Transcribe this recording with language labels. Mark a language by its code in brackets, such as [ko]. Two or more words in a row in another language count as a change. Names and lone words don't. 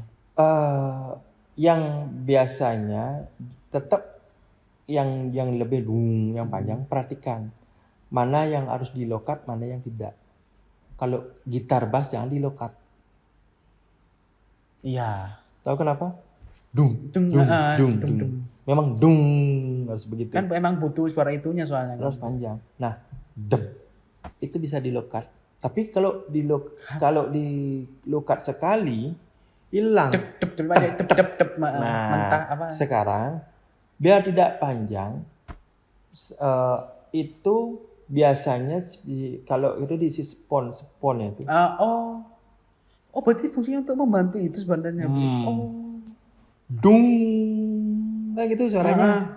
[id] Yang biasanya tetap yang lebih yang panjang, perhatikan mana yang harus di [en] low cut, [id] mana yang tidak. Kalau gitar bass jangan di [en] low cut. [id] Iya. Tahu kenapa? Dung, Dung, dung, dung, dung, dung. dung. Memang dung harus begitu. Kan emang butuh suara itunya soalnya. Terus panjang. Nah, dep itu bisa dilokat. Tapi kalau di lokat sekali hilang. Dep dep dep aja, dep dep dep Nah, mentah apa? sekarang biar tidak panjang itu biasanya kalau itu diisi sponnya itu. Oh, berarti fungsinya untuk membantu itu sebenarnya. Oh. Dung, kayak gitu suaranya.